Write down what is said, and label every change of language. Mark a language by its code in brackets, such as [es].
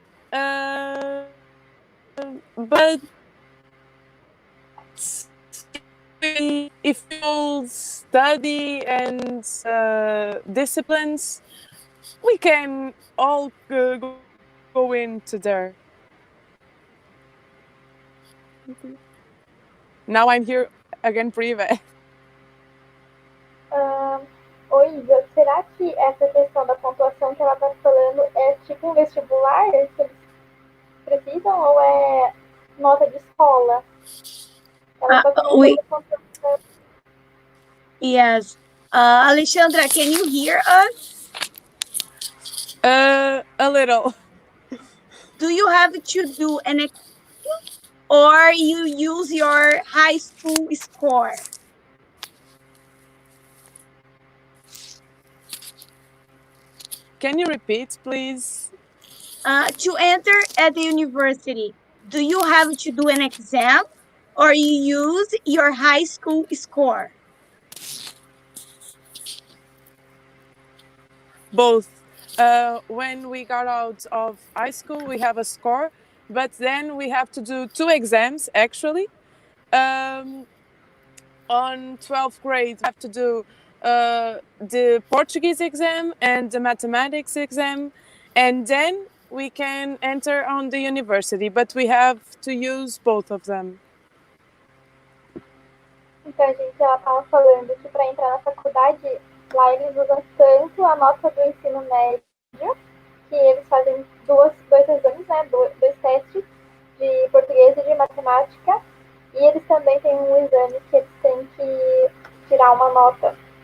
[en] But if we study and disciplines, we can all go into there. Now I'm here again pretty bad. [pt] Oi, Isa, será que essa questão da pontuação que ela está falando é tipo um vestibular que eles precisam ou é nota de escola? Ela está comentando quanto. [en] Yes. Alexandra, can you hear us? A little. Do you have to do an exam or you use your high school score? Can you repeat, please? To enter at the university, do you have to do an exam or you use your high school score? Both. When we got out of high school, we have a score, but then we have to do two exams actually. On 12th grade, we have to do the Portuguese exam and the mathematics exam, and then we can enter on the university, but we have to use both of them. [pt] Então, a gente já estava falando que para entrar na faculdade, lá eles usam tanto a nota do ensino médio, que eles fazem dois exames, né, dois testes de português e de matemática, e eles também têm um exame que eles têm que tirar uma nota.